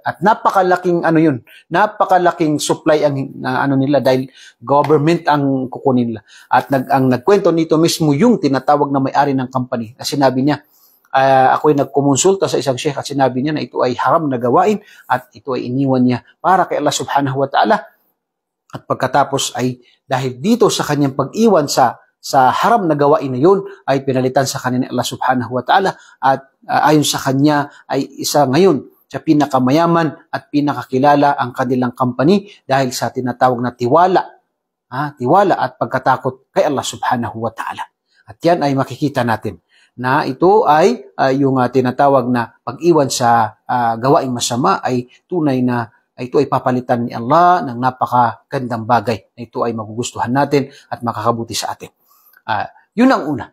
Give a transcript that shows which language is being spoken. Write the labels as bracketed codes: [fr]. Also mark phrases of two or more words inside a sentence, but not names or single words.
[tl] At napakalaking napakalaking supply ang nila dahil government ang kukunin nila. At ang nagkwento nito mismo yung tinatawag na may-ari ng company. Na sinabi niya, ako ay nagkumonsulta sa isang sheikh at sinabi niya na ito ay haram na gawain at ito ay iniwan niya para kay Allah [ar] سبحانه وتعالى. [tl] At pagkatapos ay dahil dito sa kanyang pag-iwan sa haram na gawain na yun ay pinalitan sa kanya ni Allah [ar] سبحانه وتعالى [tl] at ayon sa kanya ay isa ngayon sa pinakamayaman at pinakakilala ang kanilang company dahil sa tinatawag na tiwala at pagkatakot kay Allah [ar] سبحانه وتعالى. [tl] At yan ay makikita natin na ito ay yung tinatawag na pag-iwan sa gawaing masama ay tunay na ito ay papalitan ni Allah ng napakagandang bagay na ito ay magugustuhan natin at makakabuti sa atin. Yun ang una.